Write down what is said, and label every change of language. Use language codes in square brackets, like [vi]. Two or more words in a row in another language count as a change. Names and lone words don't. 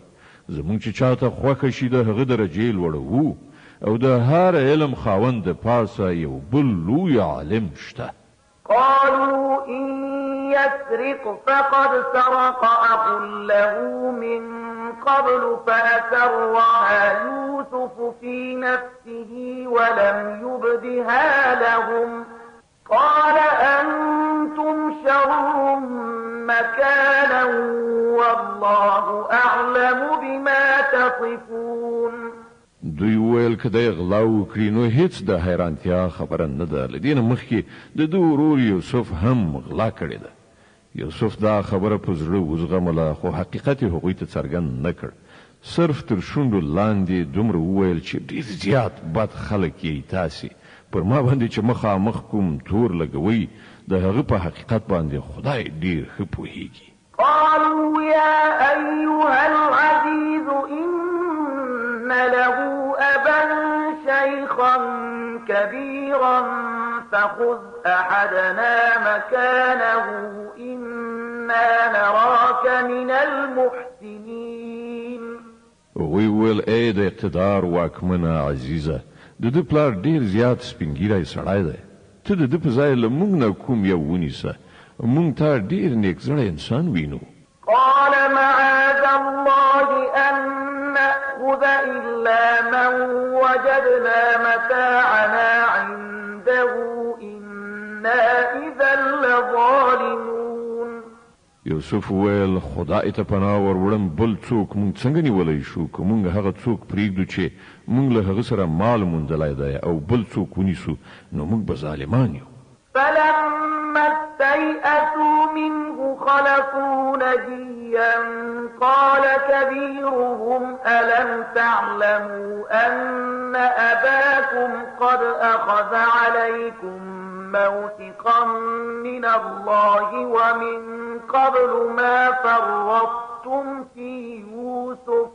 [ps] زموږ چې چاته خوښه شي د هغه درجې لوړوو او د هر علم خاوند د پاسه یو بل لوی عالم شته. [ar] قالوا إن يسرق فقد سرق أخ له من قبل فأسرها يوسف في نفسه ولم يبدها لهم قال أنتم شر مكانا والله أعلم بما تصفون. [ps] دوی ویل که دی غلا وکړي نو هیڅ د حیرانتیا خبره نه ده. له دې نه مخکې د ده ورور یوسف هم غلا کړې ده. یوسف دا خبره په زړه وزغمله خو حقیقت یې هغوی ته څرګند نه کړ. صرف تر شونډو لاندې دومره وویل چې ډېر زیات بد خلک یې تاسې پر ما باندې چې مخامخ کوم تور لګوئ د هغه په حقیقت باندې خدای ډېر ښه پوهیږي. [ar] قالوا يا أيها العزيز إن له أبا شيخا كبيرا فخذ أحدنا مكانه إنا نراك من المحسنين. [ps] هغوی ویل ای د اقتدار واکمنه عزیزه د ده پلار ډېر زیات سپینګیری سړی دی. ته د ده په ځای له موږ نه کوم یو ونیسه. موږ ته ډېر نیکزړی انسان وینو. [ar] قال معاذ الله أن نأخذ إلا من وجدنا متاعنا عنده تبتغوا إنا إذا لظالمون. [ps] یوسف ویل خدای ته پناه وروړم بل څوک مونږ څنګه نیولای شو که مونږ هغه څوک پرېږدو چې مونږ له هغه سره مال موندلی دی او بل څوک ونیسو نو مونږ به ظالمان یو. [ar] فلما استيئسوا منه خلقوا نجيا قال كبيرهم ألم تعلموا أن أباكم قد أخذ عليكم موثقا من الله ومن قبل ما فرطتم في يوسف.